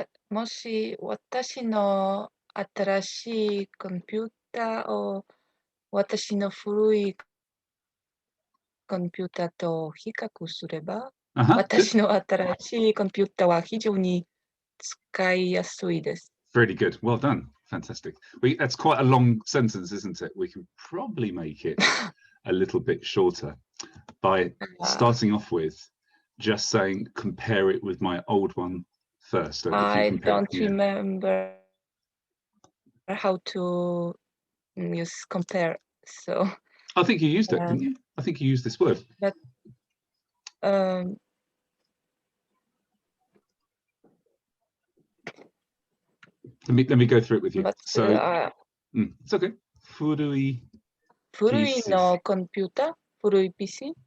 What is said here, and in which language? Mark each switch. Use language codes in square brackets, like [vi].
[ja] もし私の新しいコンピューターを私の古いコンピューターと比較すれば、私の新しいコンピューターは非常に使いやすいです。 [en] Really good. Well done. Fantastic. That's quite a long sentence, isn't it? We can probably make it a little bit shorter by starting off with just saying compare it with my old one first. So I don't remember how to use compare. So I think you used it, didn't you? I think you used this word. But let me go through it with you. But, so it's okay. Furui [ja] 古いのコンピューター、古い PC?